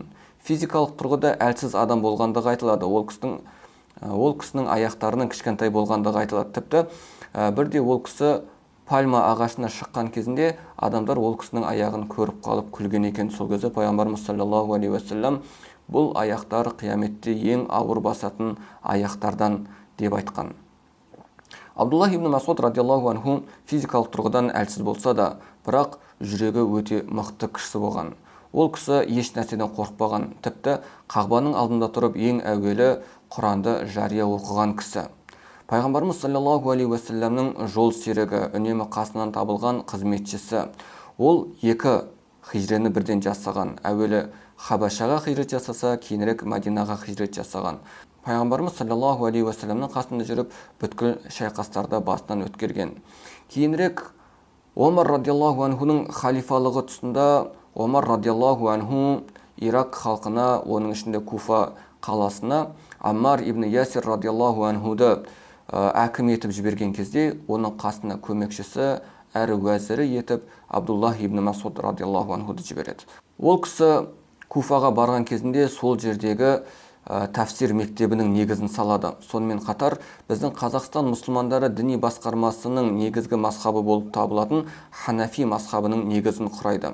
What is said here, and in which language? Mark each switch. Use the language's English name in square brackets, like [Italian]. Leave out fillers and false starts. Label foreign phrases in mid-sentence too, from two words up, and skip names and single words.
[Kazakh] Физикалық тұрғыда әлсіз адам болғандығы айтылады. Ол кісінің аяқтарының кішкентай болғандығы айтылады. Тіпті бірде ол кісі пальма ағашына шыққан кезінде адамдар ол кісінің аяғын көріп қалып күлген екен. Сол кезде пайғамбарымыз [Arabic] صلى الله عليه وسلم [Kazakh] бұл аяқтар қияметте ең ауыр басатын аяқтардан деп айтқан. Абдуллах ибн Мас'уд [Arabic] رضي الله عنه [Kazakh] физикалық тұрғыдан әлсіз болса да, бірақ жүрегі өте мықты кісі болған. Ол кісі еш нәрседен қорықпаған, тіпті қағбаның алдында тұрып ең әуелі Құранды жария оқыған кісі. Пайғамбарымыз [Arabic] صلى الله عليه وسلم [Kazakh] жол серігі, үнемі қасынан табылған қызметшісі. Ол 2 хижрені бірден жасаған. Әуелі Хабашаға хижрет жасаса, кейінірек Мадинаға хижрет жасаған. Пайғамбарымыз [Arabic] صلى الله عليه وسلم [Kazakh] қасында жүріп, бүткіл шайқастарды басынан өткерген. Кейінірек Омар [Arabic] رضي الله عنه [Kazakh] халифалығы тұсында Омар [Arabic] رضي الله عنه [Kazakh] Ирак халқына, оның ішінде Куфа қаласына Аммар ибн Ясир [Arabic] رضي الله عنه [Kazakh] әкім етіп жіберген кезде, оның қасына көмекшісі әрі уәзірі етіп Абдуллах ибн Мас'уд [Arabic] رضي الله عنه [Kazakh] жібереді. Ол кісі Куфаға барған кезінде сол жердегі тәфсир мектебінің негізін салады. Сонымен қатар біздің Қазақстан мұсылмандары діни басқармасының негізгі мазхабы болып табылатын Ханафи мазхабының негізін құрайды.